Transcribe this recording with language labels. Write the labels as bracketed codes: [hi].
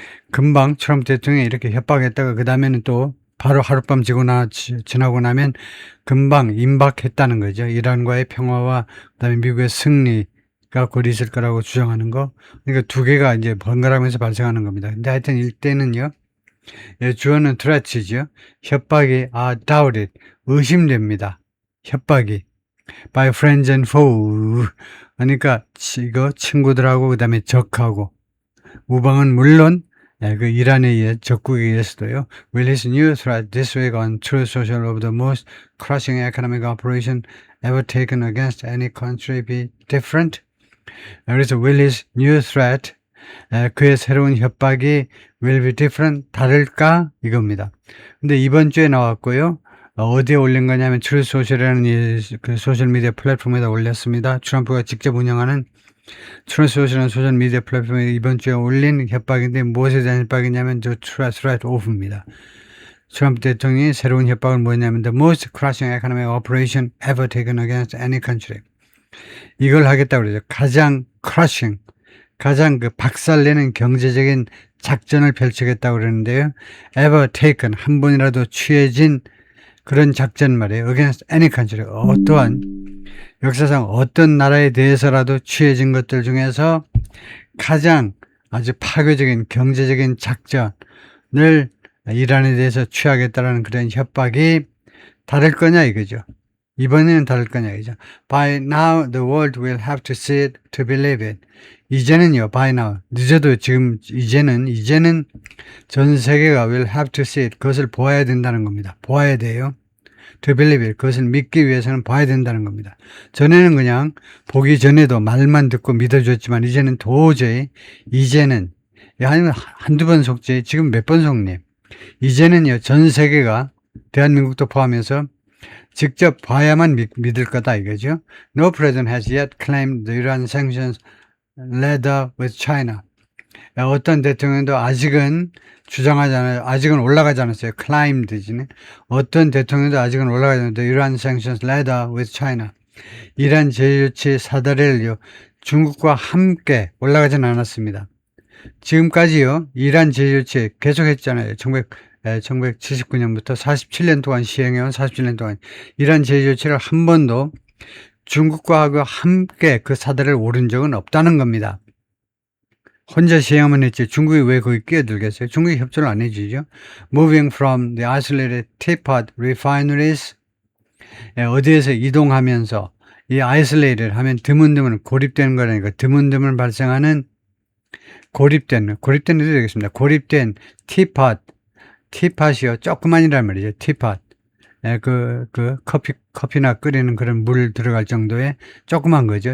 [ko] 금방 트럼프 대통령이 이렇게 협박했다가 그 다음에는 또 바로 하룻밤 지나고 나면 금방 임박했다는 거죠. 이란과의 평화와 그다음에 미국의 승리가 곧 있을 거라고 주장하는 거. 그러니까 두 개가 이제 번갈아가면서 발생하는 겁니다. 근데 하여튼 일때는요. 주어는 threats죠. 협박이 doubted 의심됩니다. [en] 협박이 by friends and foe. [ko] 그러니까 이거 친구들하고 그다음에 적하고 우방은 물론 그 이란에 의해 적국에 의해서도요. [en] Will his new threat this week on Truth Social of the most crushing economic operation ever taken against any country be different? [ko] 그래서 [en] will his new threat [ko] 그의 새로운 협박이 [en] will be different [ko] 다를까 이겁니다. 근데 이번 주에 나왔고요. 어디에 올린 거냐면 트루스 소셜이라는 그 소셜미디어 플랫폼에다 올렸습니다. 트럼프가 직접 운영하는 트루스 소셜이라는 소셜미디어 플랫폼에 이번 주에 올린 협박인데 무엇에 대한 협박이냐면 저 [en] threat of [ko] 입니다. 트럼프 대통령이 새로운 협박은 뭐냐면 [en] the most crushing economic operation ever taken against any country. [ko] 이걸 하겠다고 그러죠. 가장 crushing, 가장 그 박살내는 경제적인 작전을 펼치겠다고 그러는데요. [en] ever taken, [ko] 한 번이라도 취해진 그런 작전 말이에요. [en] against any country, [ko] 어떠한 역사상 어떤 나라에 대해서라도 취해진 것들 중에서 가장 아주 파괴적인 경제적인 작전을 이란에 대해서 취하겠다는 그런 협박이 다를 거냐 이거죠. 이번에는 다를 거냐 이거죠. [en] By now the world will have to see it to believe it. [ko] 이제는요, [en] by now [ko] 늦어도 지금 이제는 전 세계가 [en] will have to see it [ko] 그것을 보아야 된다는 겁니다. 보아야 돼요. [en] To believe it [ko] 그것을 믿기 위해서는 봐야 된다는 겁니다. 전에는 그냥 보기 전에도 말만 듣고 믿어줬지만 이제는 도저히 아니면 한두 번 속지 지금 몇 번 속니? 이제는요 전 세계가 대한민국도 포함해서 직접 봐야만 믿을 거다 이거죠. [en] No president has yet claimed the Iran sanctions led with China. [ko] 어떤 대통령도 아직은 주장하지 않아요. 아직은 올라가지 않았어요. climbed지는. 어떤 대통령도 아직은 올라가지 않았어요. [en] Iran sanctions led with China. [ko] 이란 제조치 사다리를요. 중국과 함께 올라가지는 않았습니다. 지금까지요. 이란 제조치 계속했잖아요. 1979년부터 47년 동안 시행해온 47년 동안 이란 제조치를 한 번도 중국과 함께 그 사다리를 오른 적은 없다는 겁니다. 혼자 시행하면 했지 중국이 왜 거기 끼어들겠어요? 중국이 협조를 안 해주죠. [en] Moving from the isolated teapot refineries [ko] 어디에서 이동하면서 이 isolated 하면 드문드문 고립되는 거라니까 드문드문 발생하는 고립된 해도 되겠습니다. 고립된 티팟이요. 조그만이란 말이죠. 티팟. 예, 커피나 끓이는 그런 물 들어갈 정도의 조그만 거죠.